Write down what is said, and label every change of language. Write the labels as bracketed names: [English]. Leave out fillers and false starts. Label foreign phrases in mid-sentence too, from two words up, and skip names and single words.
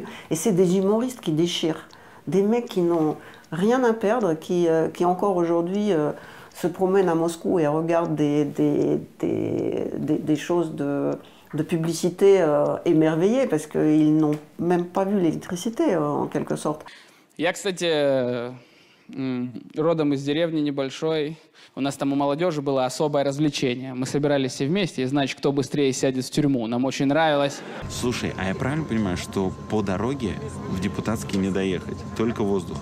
[French] Et c'est des humoristes qui déchirent. Des mecs qui n'ont rien à perdre, qui encore aujourd'hui se promènent à Moscou et regardent des choses de publicité émerveillée, parce qu'ils n'ont même pas vu l'électricité, en quelque sorte. [Russian] Я, кстати, родом из деревни небольшой. У нас там у молодежи было особое развлечение. Мы собирались все вместе, и, значит, кто быстрее сядет в тюрьму. Нам очень нравилось. Слушай, а я правильно понимаю, что по дороге в депутатский не доехать, только воздухом?